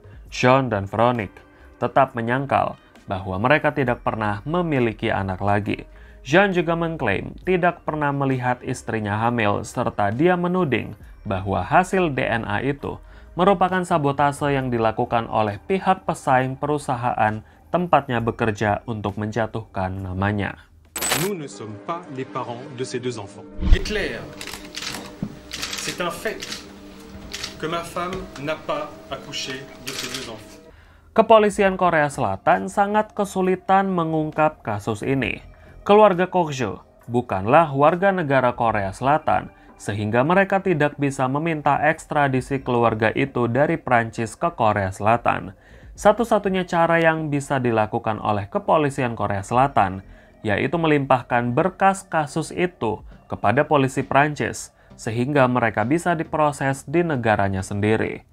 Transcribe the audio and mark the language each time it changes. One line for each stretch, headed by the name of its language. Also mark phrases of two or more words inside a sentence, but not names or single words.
Indonesian: John dan Veronique tetap menyangkal bahwa mereka tidak pernah memiliki anak lagi. John juga mengklaim tidak pernah melihat istrinya hamil serta dia menuding bahwa hasil DNA itu merupakan sabotase yang dilakukan oleh pihak pesaing perusahaan tempatnya bekerja untuk menjatuhkan namanya.
French: Nous ne sommes pas les parents de ces deux enfants. Hitler, c'est un fait que ma femme n'a pas accouché de ces deux enfants.
Indonesian: Kepolisian Korea Selatan sangat kesulitan mengungkap kasus ini. Keluarga Kokjo bukanlah warga negara Korea Selatan, sehingga mereka tidak bisa meminta ekstradisi keluarga itu dari Prancis ke Korea Selatan. Satu-satunya cara yang bisa dilakukan oleh kepolisian Korea Selatan yaitu melimpahkan berkas kasus itu kepada polisi Prancis, sehingga mereka bisa diproses di negaranya sendiri.